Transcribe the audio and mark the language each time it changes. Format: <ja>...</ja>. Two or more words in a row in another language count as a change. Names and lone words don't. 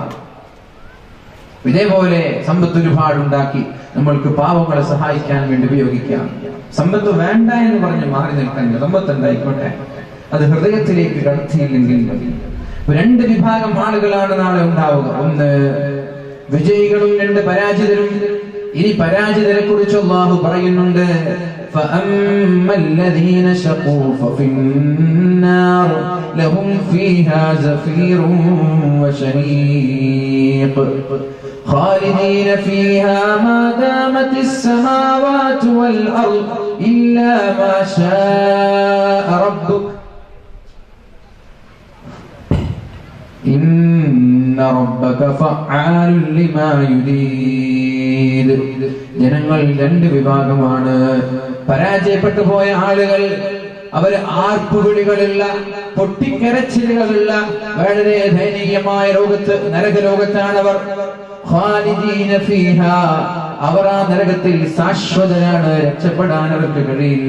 <ml>ഇതേപോലെ സമ്പത്ത് ഒരുപാടുണ്ടാക്കി നമ്മൾക്ക് പാവങ്ങളെ സഹായിക്കാൻ വേണ്ടി ഉപയോഗിക്കാം. സമ്പത്ത് വേണ്ട എന്ന് പറഞ്ഞ് മാറി നിൽക്കാൻ, സമ്പത്ത് ഉണ്ടായിക്കോട്ടെ, അത് ഹൃദയത്തിലേക്ക് കടത്തിയില്ലെങ്കിൽ മതി. 2 വിഭാഗം ആളുകളാണ് നാളെ ഉണ്ടാവുക. ഒന്ന് വിജയികളും 2 പരാജിതരും. ഇനി പരാജിതരെ കുറിച്ച് അല്ലാഹു പറയുന്നുണ്ട്,</ml> <ar>فَأَمَّا شَقُوا فَفِي النَّارِ لَهُمْ فِيهَا زَفِيرٌ وَشَهِيقٌ خَالِدِينَ فِيهَا مَا دَامَتِ السَّمَاوَاتُ وَالْأَرْضُ إِلَّا مَا شَاءَ رَبُّكَ إِنَّ رَبَّكَ فَعَّالٌ لِمَا يُرِيدُ.</ar> <ml>ജനങ്ങൾ 2 വിഭാഗമാണ്. പരാജയപ്പെട്ടു പോയ ആളുകൾ, അവര് ആർപ്പുവിളികളുള്ള, പൊട്ടിക്കരച്ചിലുകളുള്ള, വളരെ ദയനീയമായ ലോകത്ത്, നരകലോകത്താണവർ.</ml> <ar>خالدين فيها,</ar> <ml>അവർ ആ നരകത്തിൽ ശാശ്വതരാണ്, രക്ഷപ്പെടാൻ അവർക്ക് കഴിയില്ല.</ml>